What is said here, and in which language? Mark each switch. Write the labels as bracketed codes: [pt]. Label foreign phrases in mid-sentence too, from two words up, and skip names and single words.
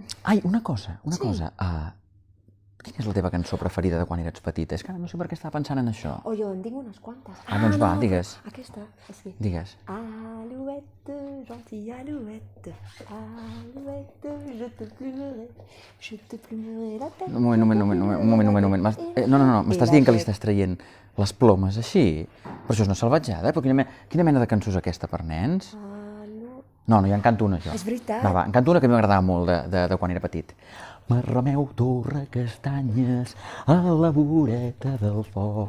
[ca] Ai, una cosa. Quina és la teva cançó preferida de quan eres petita? És que ara no sé per què estava pensant en això. Jo en tinc unes quantes. Doncs va, digues. Aquesta, sí. Digues. [fr] Alouette, gentille alouette, alouette, je te plumerai la tête. [ca] Un moment. No, m'estàs dient que li estàs traient les plomes així? Però això és una salvatjada, però quina mena de cançó és aquesta per nens? No, ja en canto una, jo. És veritat. Va, en canto una que a mi m'agradava molt de quan era petit. Marrameu, torra, castanyes, a la voreta del foc.